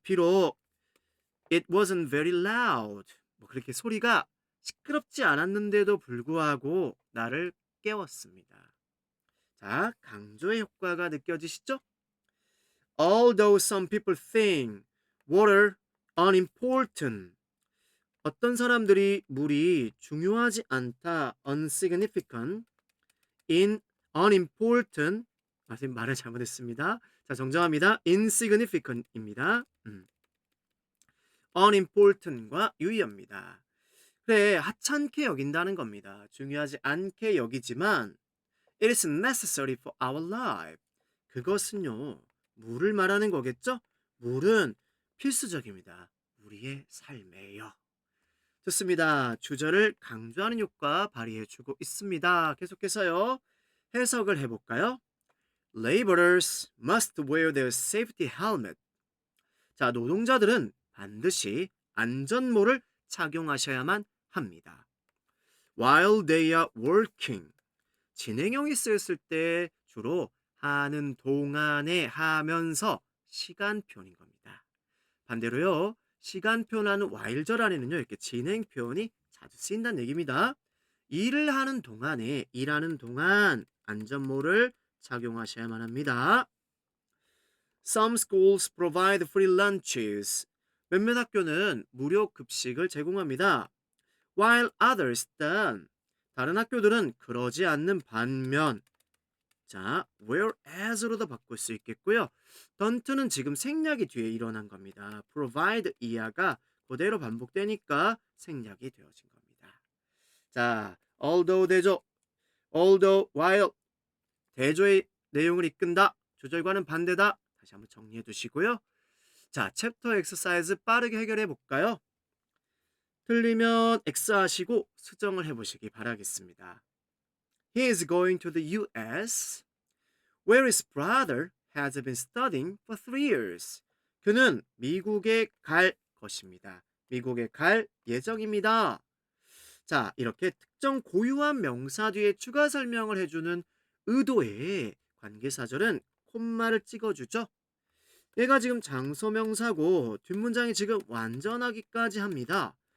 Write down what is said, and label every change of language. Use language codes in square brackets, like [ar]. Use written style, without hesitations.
[ko] 비록 [en] it wasn't very loud. [ko] 뭐 그렇게 소리가 시끄럽지 않았는데도 불구하고 나를 깨웠습니다. 자, 강조의 효과가 느껴지시죠? Although some people think water unimportant. 어떤 사람들이 물이 중요하지 않다, [en] unsignificant, unimportant. [ko] 선생님 말을 잘못했습니다. 자, 정정합니다. insignificant입니다. unimportant과 유의어입니다. 그래, 하찮게 여긴다는 겁니다. 중요하지 않게 여기지만 [en] it is necessary for our life. [ko] 그것은요, 물을 말하는 거겠죠? 물은 필수적입니다. 우리의 삶에요. 좋습니다. 주절을 강조하는 효과 발휘해주고 있습니다. 계속해서요. 해석을 해볼까요? [en] Laborers must wear their safety helmet. [ko] 자, 노동자들은 반드시 안전모를 착용하셔야만 합니다. [en] While they are working. [ko] 진행형이 쓰였을 때 주로 하는 동안에 하면서 시간표현인 겁니다. 반대로요. 시간표현하는 while절 안에는요. 이렇게 진행 표현이 자주 쓰인다는 얘기입니다. 일을 하는 동안에 일하는 동안 안전모를 착용하셔야만 합니다. [en] Some schools provide free lunches. [ko] 몇몇 학교는 무료 급식을 제공합니다. [en] While others don't. [ko] 다른 학교들은 그러지 않는 반면 자, whereas로도 바꿀 수 있겠고요. don't는 지금 생략이 뒤에 일어난 겁니다. provide 이하가 그대로 반복되니까 생략이 되어진 겁니다. 자, although 대조, although while 대조의 내용을 이끈다. 조절과는 반대다. 다시 한번 정리해 두시고요. 자, 챕터 엑서사이즈 빠르게 해결해 볼까요? 틀리면 X 하시고 수정을 해보시기 바라겠습니다. [en] He is going to the US, where his brother has been studying for 3 years. [ko] 그는 미국에 갈 것입니다. 미국에 갈 예정입니다. 자, 이렇게 특정 고유한 명사 뒤에 추가 설명을 해주는 의도의 관계사절은 콤마를 찍어주죠. 얘가 지금 장소명사고 뒷문장이 지금 완전하기까지 합니다.